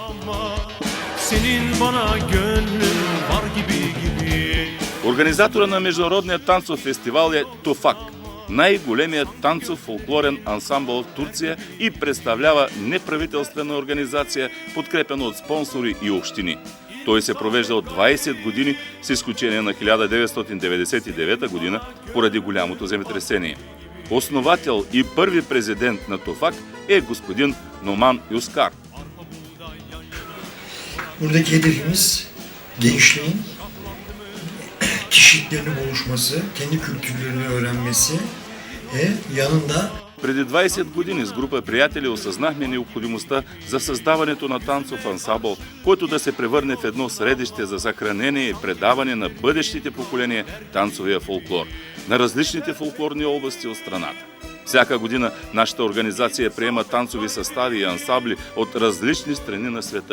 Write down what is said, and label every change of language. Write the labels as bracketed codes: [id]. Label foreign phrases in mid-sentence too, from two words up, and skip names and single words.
[bg] Организатора на международния танцов фестивал е Туфак, най-големият танцов фолклорен ансамбъл в Турция и представлява неправителствена организация, подкрепена от спонсори и общини. Той се провежда от 20 години, с изключение на 1999 година, поради голямото земетресение. Основател и първи президент на Туфак е господин Номан Юскар. [tr] Buradaki hedefimiz gençliğin kişiliklerinin oluşması, kendi kültürlerini öğrenmesi ve yanında [bg] Преди 20 години с група приятели осъзнахме необходимостта за създаването на танцов ансамбъл, който да се превърне в едно средище за съхранение и предаване на бъдещите поколения танцовия фолклор на различните фолклорни области от страната. Всяка година нашата организация приема танцови състави и ансамбли от различни страни на света.